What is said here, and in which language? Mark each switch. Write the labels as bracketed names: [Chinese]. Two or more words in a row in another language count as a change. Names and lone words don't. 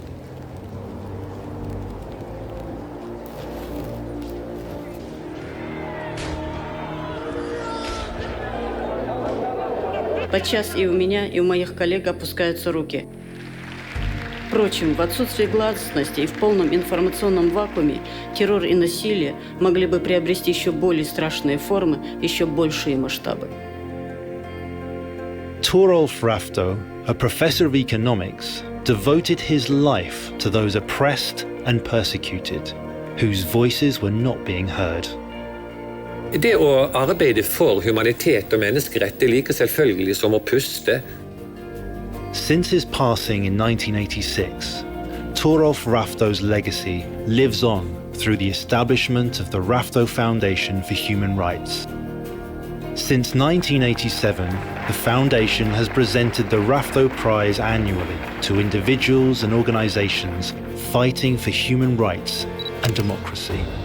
[Russian] Подчас и у меня, и у моих коллег опускаются руки. Впрочем, в отсутствии гласности и в полном информационном вакууме террор и насилие могли бы приобрести еще более страшные формы, еще большие масштабы. [English] Torolf Rafto, a professor of economics, devoted his life to those oppressed and persecuted, whose voices were not being heard. [Norwegian] Det å arbeide for humanitet og menneskerett er like selvfølgelig som å puste. [English] Since his passing in 1986, Torolf Rafto's legacy lives on through the establishment of the Rafto Foundation for Human Rights. Since 1987, the foundation has presented the Rafto Prize annually to individuals and organizations fighting for human rights and democracy.